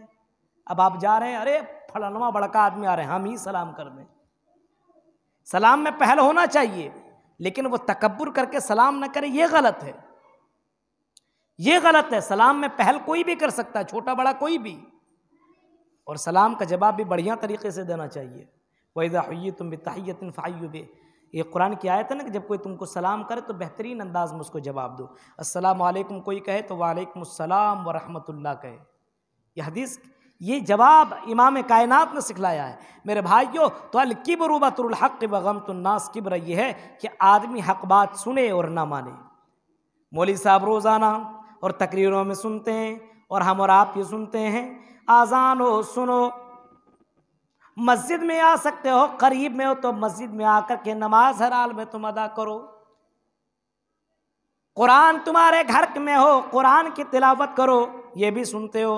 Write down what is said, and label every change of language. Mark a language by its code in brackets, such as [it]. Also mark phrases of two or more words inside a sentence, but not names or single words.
[hi] अब आप जा रहे हैं, अरे फलाना बड़का आदमी आ रहे हैं, हम ही सलाम कर दें। सलाम में पहल होना चाहिए, लेकिन वो तकब्बुर करके सलाम न करे, ये गलत है, ये गलत है। सलाम में पहल कोई भी कर सकता है, छोटा बड़ा कोई भी, और सलाम का जवाब भी बढ़िया तरीके से देना चाहिए। [ar] وإذا حييتم بتحية فحيوا ب, [hi] ये कुरान की आयत है ना कि जब कोई तुमको सलाम करे तो बेहतरीन अंदाज में उसको जवाब दो। [ar] السلام عليكم [hi] कोई कहे तो [ar] وعليكم السلام ورحمة الله कहे। [hi] ये हदीस, ये जवाब इमाम कायनात ने सिखलाया है। मेरे भाइयों, तो [ar] الكبر بطر الحق وغمط الناس, [hi] किब्र ये है कि आदमी हक़ बात सुने और ना माने। मौलवी साहब रोज़ाना और तकरीरों में सुनते हैं, और हम और आप ये सुनते हैं, आज़ान हो सुनो, मस्जिद में आ सकते हो, करीब में हो तो मस्जिद में आकर के नमाज हर हाल में तुम अदा करो, कुरान तुम्हारे घर में हो, कुरान की तिलावत करो, ये भी सुनते हो।